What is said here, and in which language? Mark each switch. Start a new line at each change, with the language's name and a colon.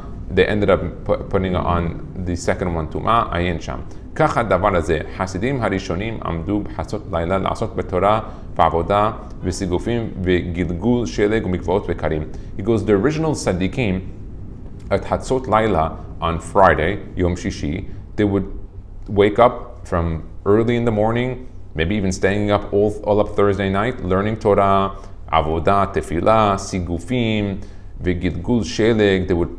English: They ended up putting on the second one, tum'ah, ayin sham.
Hebrew: ככה הדבר הזה, חסידים הראשונים עמדו בחצות לילה לעסוק בתורה ועבודה וסיגופים וגלגול שלג ומקוואות וקרים.
English: He goes, the original tzaddikim at Hatzot Laila on Friday, Yom Shishi, they would wake up from early in the morning, maybe even staying up all up Thursday night, learning Torah, avodah, tefillah, sigufim, v'gilgul sheleg.